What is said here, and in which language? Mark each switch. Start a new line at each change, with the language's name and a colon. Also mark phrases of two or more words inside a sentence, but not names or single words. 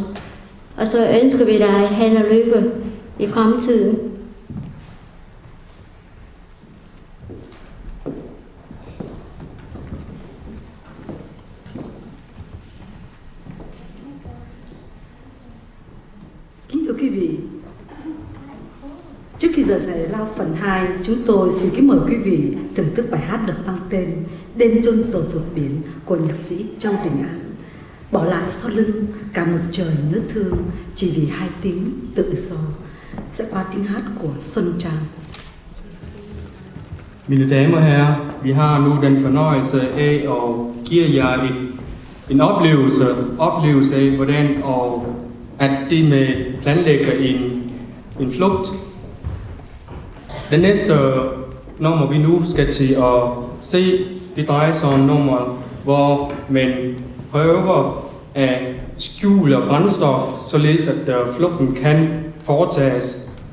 Danish: Og så ønsker vi dig held og lykke i fremtiden.
Vietnamese: Kính thưa quý vị, trước khi giờ giải lao phần 2, chúng tôi xin kính mời quý vị thưởng thức bài hát được mang tên Đêm chôn sầu vượt biển của nhạc sĩ Châu Đình An. Bỏ lại sau lưng cả một trời nước thương chỉ vì 2 tiếng tự do, sẽ qua tiếng hát của Xuân Trang.
Danish: Mine damer og herrer, vi har nu den fornøjelse af at give jer en oplevelse af, hvordan og at de med planlægger en flugt. Den næste nummer, vi nu skal til at se, det drejer sig om nummer, hvor man prøver at skjule brændstof, således at flugten kan foretages